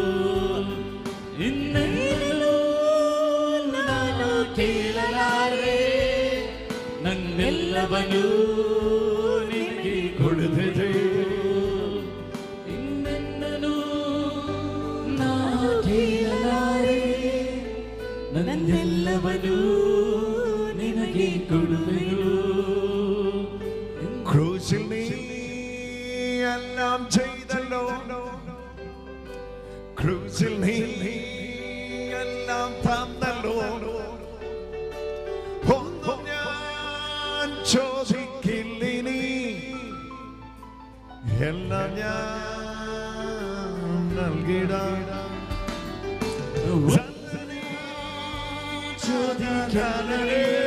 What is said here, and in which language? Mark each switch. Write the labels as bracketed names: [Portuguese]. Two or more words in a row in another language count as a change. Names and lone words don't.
[Kannada] ಇನ್ನೆಲ್ಲೂ ನಾನು ಕೇಳಲಾರೆ, ನನ್ನೆಲ್ಲವನು ನಿನಗೆ ಕೊಡುವೆನು. ಇನ್ನೆಲ್ಲೂ ನಾನು ಕೇಳಲಾರೆ, ನನ್ನೆಲ್ಲವನು ನಿನಗೆ ಕೊಡುವೆನು. [Malayalam] ക്രൂശിൽ നീ എല്ലാം ചെയ്തല്ലോ, ക്രൂശിൽ നീ എല്ലാം തന്നല്ലോ. ഒന്നും ഞാൻ ചോദിക്കില്ലിനി, എല്ലാം ഞാൻ നൽകിടാം. ചോദിക്കാനേ